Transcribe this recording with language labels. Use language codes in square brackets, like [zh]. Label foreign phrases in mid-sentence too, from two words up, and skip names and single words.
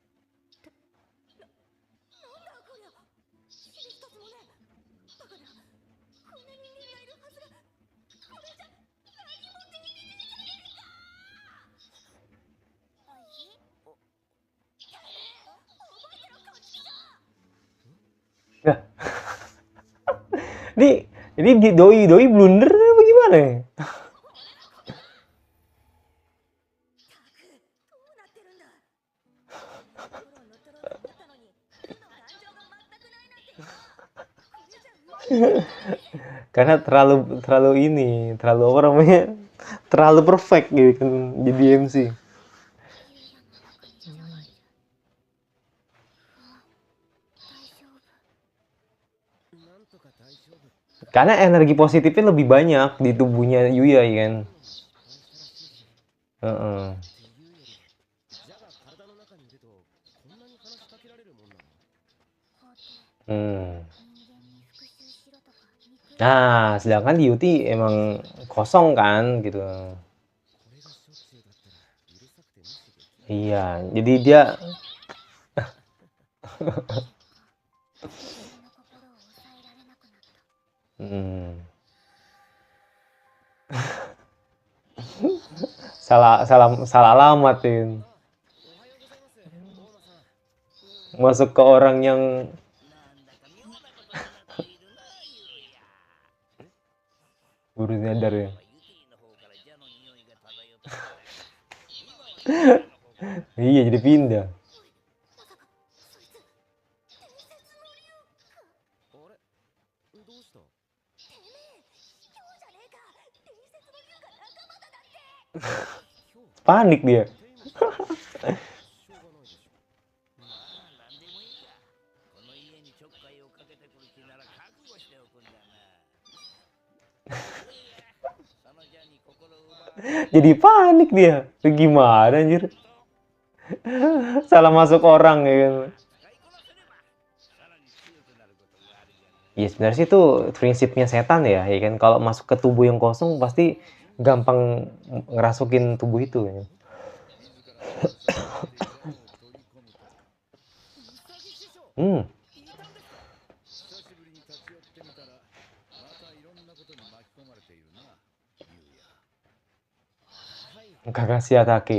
[ja] なんだこりゃ。死に一つもねえ。バカだ。こんな人間がいるはずが。これじゃ何もできねえじゃねえか。おいしい？お覚えてろこっちだ。 [id] Nah, ini doi blunder apa gimana ya? [ja] どうなってるんだ。心を乗っ取ろうと思ったのに、手の感情が全くないなんてよ。これじゃ [id] Karena terlalu apa namanya? Terlalu perfect gitu kan jadi MC. [ja] ゆうやの中にジャガいる。大丈夫。なんとか大丈夫。 [id] Karena energi positifnya lebih banyak di tubuhnya Yuya ya kan. [ja] 失敗したらしいし。 Heeh. っていうより、ジャが体の中にいるとこんなに話しかけられるもんなの？法廷、 Hmm. 人間に復讐しろとか憎い。 [id] Nah, sedangkan di Yuti emang kosong kan gitu. [ja] これがしょっちゅうだったらうるさくて無視できない。 [id] Iya, jadi dia [ja] 自分の心を抑えられなくなった。 [id] salah alamat ya. [ja] おはようございます。大野さん。 [id] Masuk ke orang yang [ja] なんだか妙なことになっているな、ゆうや。 [id] baru nyadar ya. [ja] ユティの方からジャの匂いが漂ってきた。今はユティの方から [id] Iya, jadi pindah. [ja] まさか、そいつ、伝説の竜か。あれどうした？てめえ、卑怯じゃねえか。伝説の竜が仲間だだって。 [id] Panik dia. [ja] しょうがないでしょ。まあ、なんでもいいや。この家にちょっかいをかけてくる気なら覚悟しておくんだな。そのジャに心を奪われ [id] Jadi panik dia. Gimana anjir? Salah masuk orang ya kan. [ja] 使いこなせれば、さらに強くなることがあるじゃない。 [id] Ya sebenarnya sih itu prinsipnya setan ya kan. Kalau masuk ke tubuh yang kosong pasti gampang ngerasukin tubuh itu ya. [ja] 自らの力でジャを取り込むと。ウサギ師匠、 Hmm. いたんですか？久しぶりに立ち寄ってみたら、またいろんなことに巻き込まれているな、ゆうや。はい。 Kakashi Atake.